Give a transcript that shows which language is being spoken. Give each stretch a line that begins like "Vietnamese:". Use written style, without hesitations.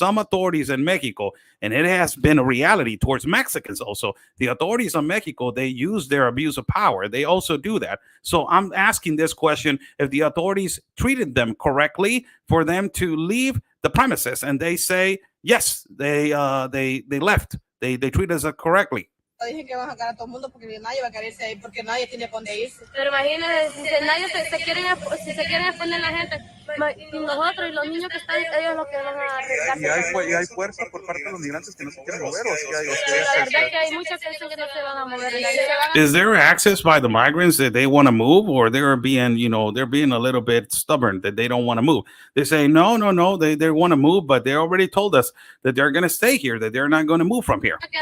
English: Some authorities in Mexico, and it has been a reality towards Mexicans also, the authorities in Mexico, they use their abuse of power. They also do that. So I'm asking this question, if the authorities treated them correctly for them to leave the premises, and they say, yes, they left. They treat us correctly.
Spanish: Dije que van a sacar a todo el mundo porque nadie va a quererse ahí, porque nadie tiene para dónde irse. Pero imagínense, si nadie se quieren exponer la gente, y nosotros y los niños que están, ellos los que van a arriesgarse. Y hay fuerza por parte de los migrantes que no se quieren mover. La verdad que hay muchos que dicen que no se van a mover.
English: Is there access by the migrants that they want to move, or they're being, they're being a little bit stubborn that they don't want to move? They say, no, they want to move, but they already told us that they're going to stay here, that they're not going to move from here.